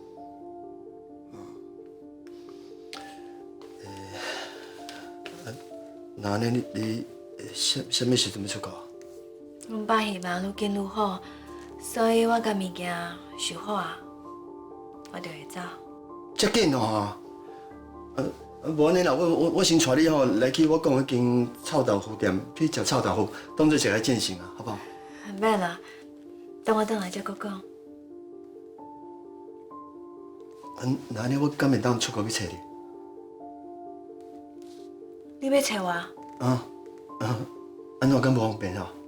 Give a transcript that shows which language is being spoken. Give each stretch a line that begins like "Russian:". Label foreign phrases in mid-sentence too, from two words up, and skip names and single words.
Min Nan Chinese: 那安尼你什么时阵要出国？阮爸希望愈紧愈好，所以我甲物件收好啊，我就会走。遮紧哦！无安尼啦，我先带你吼来去我讲迄间臭豆腐店去食臭豆腐，当做一个践行啊，好不好？免啦，等我转来才搁讲。那安尼我敢会当出国去找你？你要找我？安怎敢无方便吼？